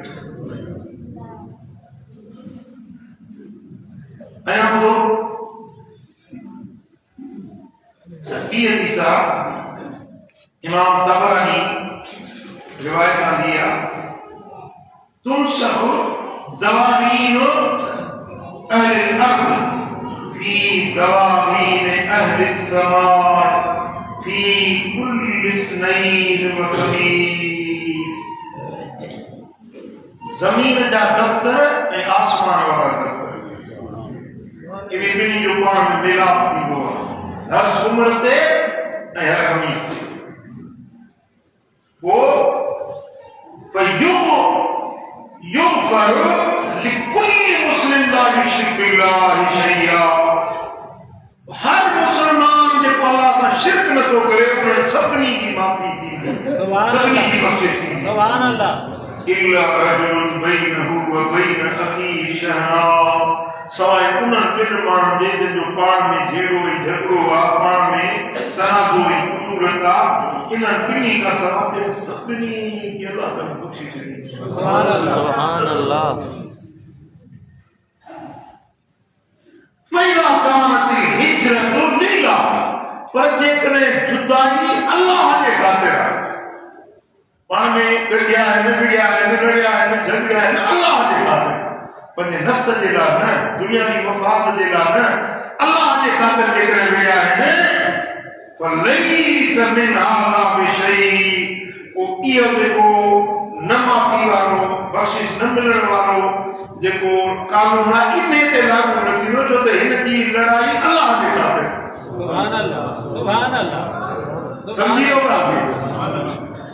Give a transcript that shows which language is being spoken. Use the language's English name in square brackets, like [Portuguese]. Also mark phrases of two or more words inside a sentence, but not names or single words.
[Sindhi] ایام دو یہ حدیثہ امام طبرانی روایت نہ دیا [Arabic] تنسخ دواوین اہل الارض فی دواوین اہل السماء فی کل اثنین و خمیس. [Sindhi] زمین جا دفتر ऐं आसमान वारा दफ़्तर इन ॿिन्ही जो पाण में मिलाप थींदो आहे हर सूमर ते ऐं हर ख़मीस ते. [Arabic] पोइ يغفر لكل مسلم لا يشرك بالله شيئا. [Sindhi] हर मुसलमान जेको अल्लाह सां शिरक नथो करे उन सभिनी जी माफ़ी थींदी, सभिनी जी बख़्शिश थींदी. [Arabic] سبحان الله. إلا رجل بينه وبين أخيه شحناء. [Sindhi] सवाइ उन्हनि ॿिनि माण्हुनि जे जंहिंजो पाण में झेड़ो ऐं झगड़ो आहे, पाण में तनाज़ो ऐं कुतूरत आहे, इन्हनि ॿिन्ही खां सवाइ सभिनी खे अल्लाह ताला बख़्शे छॾी. [Arabic] سبحان الله. سبحان الله. فإذا كانت الهجرة لله. [Sindhi] पर जेकॾहिं जुदाई अल्लाह जे ख़ातिर आहे, पाण में गॾिया आहिनि, विड़िया आहिनि, लड़िया आहिनि, झगड़िया आहिनि, अल्लाह जे ख़ातिर, पंहिंजे नफ़्स जे लाइ न, दुनियावी मफ़ाद जे लाइ न, अल्लाह जे ख़ातिर जेकॾहिं विड़िया आहिनि, [Arabic] فليس من هذا بشيء. [Sindhi] पोइ इहो जेको न माफ़ी वारो, बख़्शिश न मिलण वारो जेको कानून आहे, इन ते लागू न थींदो, छो त हिन जी लड़ाई अल्लाह जे ख़ातिर. [Arabic] سبحان الله. سبحان الله. [Sindhi] सम्झी वियो काफ़ी.